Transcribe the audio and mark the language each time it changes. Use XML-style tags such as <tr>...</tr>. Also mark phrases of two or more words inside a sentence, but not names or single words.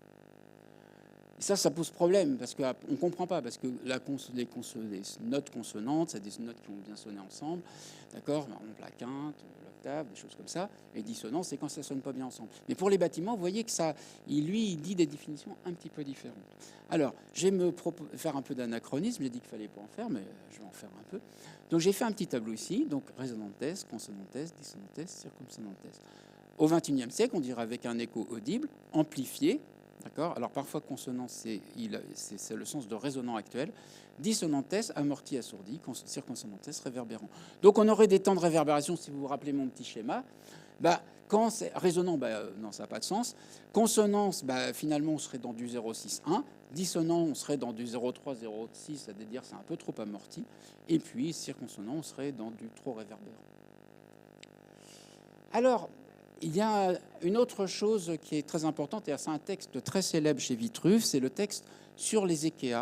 <fr>Et ça pose problème, parce qu'on ne comprend pas, parce que les notes consonantes, c'est des notes qui vont bien sonner ensemble, d'accord, par exemple la quinte, l'octave, des choses comme ça, et dissonant, c'est quand ça ne sonne pas bien ensemble. Mais pour les bâtiments, vous voyez que il dit des définitions un petit peu différentes. Alors, je vais faire un peu d'anachronisme, j'ai dit qu'il ne fallait pas en faire, mais je vais en faire un peu. Donc j'ai fait un petit tableau ici, donc résonantes, consonantes, dissonantes, circumsonantes. Au XXIe siècle, on dirait avec un écho audible, amplifié, d'accord. Alors parfois consonant, c'est le sens de résonant actuel. Dissonantes, amorti, assourdi, circonsonantes, réverbérant. Donc on aurait des temps de réverbération, si vous vous rappelez mon petit schéma. Quand c'est résonant, non, ça n'a pas de sens. Consonance, finalement, on serait dans du 0,6,1. Dissonant, on serait dans du 0,3, 0,6, c'est-à-dire c'est un peu trop amorti. Et puis, circonsonant, on serait dans du trop réverbérant. Alors, il y a une autre chose qui est très importante, et c'est un texte très célèbre chez Vitruve, c'est le texte sur les échéas.</fr>